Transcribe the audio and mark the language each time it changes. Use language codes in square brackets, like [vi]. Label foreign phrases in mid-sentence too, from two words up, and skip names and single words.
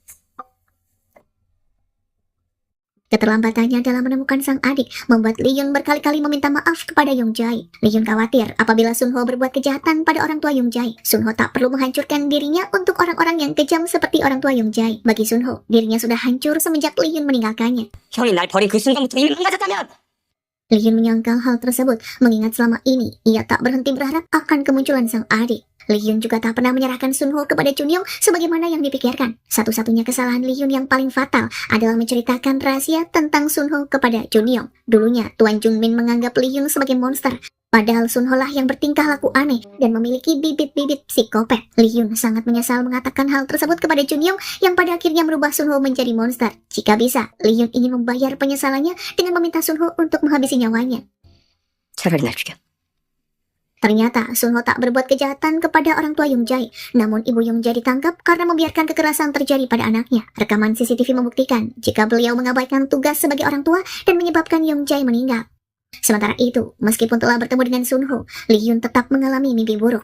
[id] Keterlambatannya dalam menemukan sang adik membuat Lee Hyun berkali-kali meminta maaf kepada Young Jae. Lee Hyun khawatir apabila Sun Ho berbuat kejahatan pada orang tua Young Jae. Sun Ho tak perlu menghancurkan dirinya untuk orang-orang yang kejam seperti orang tua Young Jae. Bagi Sun Ho, dirinya sudah hancur semenjak Lee Hyun meninggalkannya. [ko] 형이 날 버린 그 순간부터 이미 망가졌다면! [id] Lee Hyun menyangkal hal tersebut, mengingat selama ini ia tak berhenti berharap akan kemunculan sang adik. Lee Hyun juga tak pernah menyerahkan Sun Ho kepada Chun Yong sebagaimana yang dipikirkan. Satu-satunya kesalahan Lee Hyun yang paling fatal adalah menceritakan rahasia tentang Sun Ho kepada Chun Yong. Dulunya, Tuan Jung Min menganggap Lee Hyun sebagai monster, padahal Sun Ho lah yang bertingkah laku aneh dan memiliki bibit-bibit psikopat. Lee Hyun sangat menyesal mengatakan hal tersebut kepada Chun Yong yang pada akhirnya merubah Sun Ho menjadi monster. Jika bisa, Lee Hyun ingin membayar penyesalannya dengan meminta Sun Ho untuk menghabisi nyawanya. [ko] 차라리 날 죽여. [id] Ternyata Sun Ho tak berbuat kejahatan kepada orang tua Young Jae, namun ibu Young Jae ditangkap karena membiarkan kekerasan terjadi pada anaknya. Rekaman CCTV membuktikan jika beliau mengabaikan tugas sebagai orang tua dan menyebabkan Young Jae meninggal. Sementara itu, meskipun telah bertemu dengan Sun Ho, Lee Hyun tetap mengalami mimpi buruk.